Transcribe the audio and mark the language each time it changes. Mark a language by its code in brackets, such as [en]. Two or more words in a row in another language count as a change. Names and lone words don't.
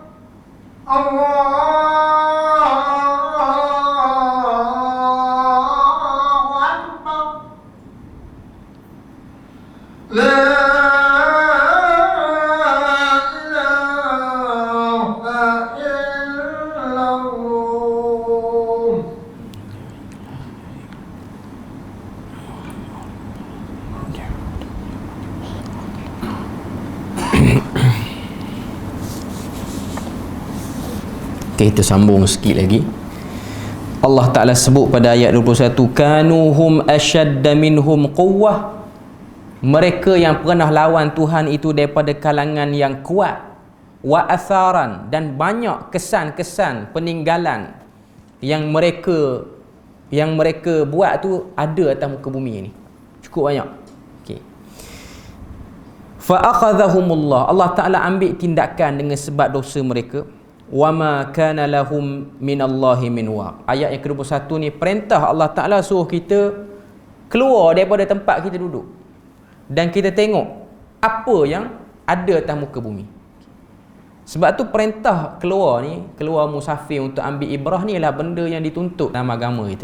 [ar] الله أكبر. لا إله إلا الله. [ms] Okay, kita sambung sikit lagi. Allah Ta'ala sebut pada ayat 21, [ar] كانوا هم أشد منهم قوة. [ms] Mereka yang pernah lawan Tuhan itu daripada kalangan yang kuat. [ar] وآثارا, [ms] dan banyak kesan-kesan peninggalan yang mereka buat tu ada atas muka bumi ni. Cukup banyak. Okey. [ar] فأخذهم الله. [ms] Allah Ta'ala ambil tindakan dengan sebab dosa mereka. [ar] وما كان لهم من الله من واق. [ms] Ayat yang ke-21 ni perintah Allah Ta'ala suruh kita keluar daripada tempat kita duduk dan kita tengok apa yang ada atas muka bumi. Sebab tu perintah keluar musafir untuk ambil ibrah ni ialah benda yang dituntut dalam agama kita.